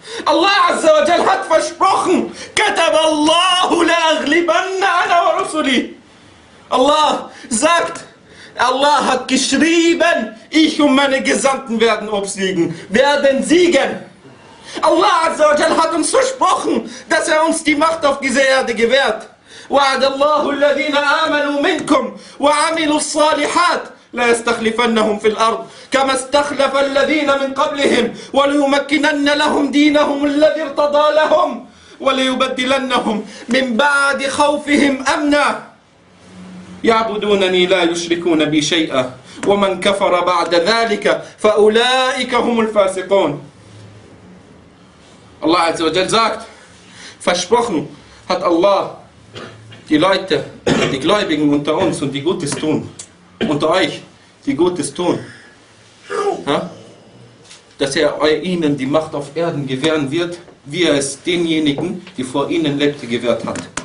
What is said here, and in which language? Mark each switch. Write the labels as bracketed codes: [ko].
[de] Allah Azza wa Jal hat versprochen. [ar] Katab Allahu la aghlibanna ana wa rusuli. [de] Allah sagt, Allah hat geschrieben, ich und meine Gesandten werden obsiegen, werden siegen. Allah Azza wa Jal hat uns versprochen, dass er uns die Macht auf dieser Erde gewährt. [ar] وعد الله الذين آمنوا منكم وعملوا الصالحات لا يستخلفنهم في الأرض كما استخلف الذين من قبلهم وليمكنن لهم دينهم الذي ارتضى لهم وليبدلنهم من بعد خوفهم أمنا يعبدونني لا يشركون بي شيئا ومن كفر بعد ذلك فأولئك هم الفاسقون. [de] الله عز وجل sagt, versprochen hat Allah die Leute, die Gläubigen unter uns und die Gutes tun, unter euch, die Gutes tun, dass er ihnen die Macht auf Erden gewähren wird, wie er es denjenigen, die vor ihnen lebte, gewährt hat.